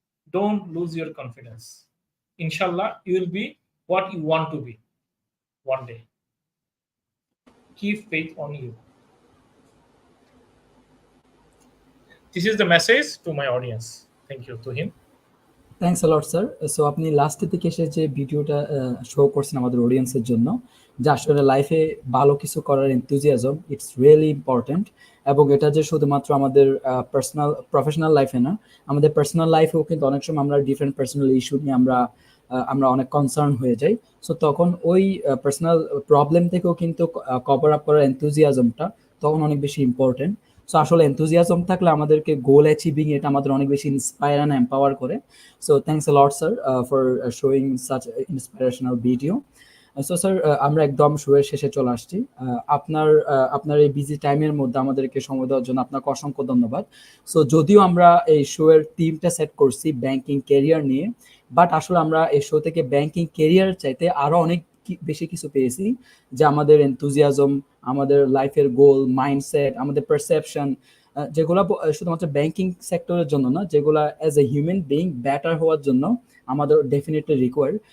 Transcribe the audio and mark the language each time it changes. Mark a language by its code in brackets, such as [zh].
[en] Don't lose your confidence. Inshallah, you will be what you want to be one day. Keep faith on you. This is the message to my audience. Thank you to him. Thanks a lot sir. [bn] So আপনি লাস্টের দিকে এসে যে ভিডিওটা show করছেন আমাদের অডিয়েন্সের জন্য, যে আসলে লাইফে ভালো কিছু করার [en] enthusiasm it's really important, [bn] এবং এটা যে শুধুমাত্র আমাদের পার্সোনাল প্রফেশনাল লাইফে না, আমাদের পার্সোনাল লাইফেও কিন্তু অনেক সময় আমরা ডিফারেন্ট পার্সোনাল ইস্যু নিয়ে আমরা অনেক কনসার্ন হয়ে যাই। সো তখন ওই পার্সোনাল প্রবলেম থেকেও কিন্তু কভার আপ করার enthusiasmটা তখন অনেক বেশি ইম্পর্ট্যান্ট। সো আসলে enthusiasm থাকলে আমাদেরকে গোল অ্যাচিভিং এটা আমাদের অনেক বেশি [en] inspire and empower [bn] করে। [en] So thanks a lot, sir, for showing such an inspirational video. [bn] So sir, আমরা একদম শোয়ের শেষে চলে আসছি। আপনার এই বিজি টাইমের মধ্যে আমাদেরকে সময় দেওয়ার জন্য আপনাকে অসংখ্য ধন্যবাদ। সো যদিও আমরা এই শোয়ের টিমটা সেট করছি ব্যাংকিং ক্যারিয়ার নিয়ে, বাট আসলে আমরা এই শো থেকে ব্যাংকিং ক্যারিয়ার চাইতে আরো অনেক বেশি কিছু পেয়েছি, যে আমাদের এনথুজিয়াজম, আমাদের লাইফের গোল, মাইন্ডসেট, আমাদের পারসেপশন, যেগুলা শুধুমাত্র ব্যাংকিং সেক্টরের জন্য না, যেগুলা [en] as a human being better [bn] হওয়ার জন্য আমাদের ডেফিনেটলি রিকোয়ার্ড।